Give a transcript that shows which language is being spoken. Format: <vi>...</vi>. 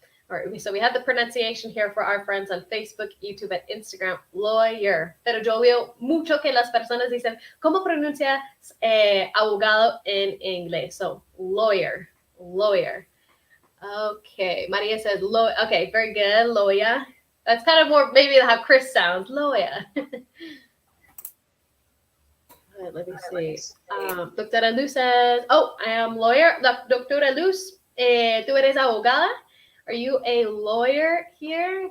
<en>All right, so we have the pronunciation here for our friends on Facebook, YouTube, and Instagram, lawyer.</en> <es>Pero yo veo mucho que las personas dicen, ¿cómo pronuncias abogado en inglés?</es> <en>So, lawyer. Okay, Maria says, okay, very good, lawyer. That's kind of more maybe how Chris sounds, lawyer. Right, let me see. Doctora Luz says, oh, I am lawyer.</en> <es>Doctora Luz, tú eres abogada?</es> <en>Are you a lawyer here?</en>